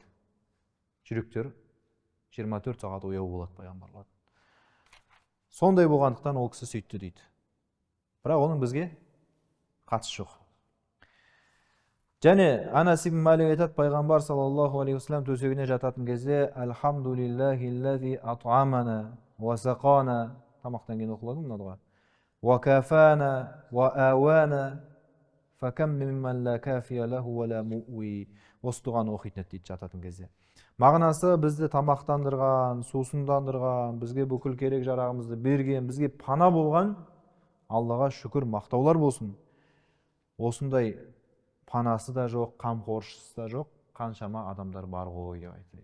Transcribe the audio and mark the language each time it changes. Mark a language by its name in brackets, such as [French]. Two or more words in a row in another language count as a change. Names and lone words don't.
[Kazakh] Жүректер 24 сағат ояу болады пайғамбарлар. Сондай болғандықтан ол кісі сөйтті дейді. Бірақ оның бізге қатысы жоқ. Және Анас ибн Малик айтады, пайғамбар [Arabic] صلى الله عليه وسلم [Kazakh] төсегіне жататын кезде [Arabic] الحمد لله الذي أطعمنا وسقانا, [Kazakh] тамақтан кейін оқылады мына дұға. [Arabic] وكفانا وآوانا فكم ممن لا كافي له ولا مؤوي. [Kazakh] Осы дұғаны оқитын еді дейді жататын кезде. Мағынасы бізді тамақтандырған, сусындандырған, бізге бүкіл керек жарағымызды берген, бізге пана болған Аллаға шүкір, мақтаулар болсын. Осындай панасы да жоқ, қамқоршысы да жоқ, қаншама адамдар бар ғой деп айтады.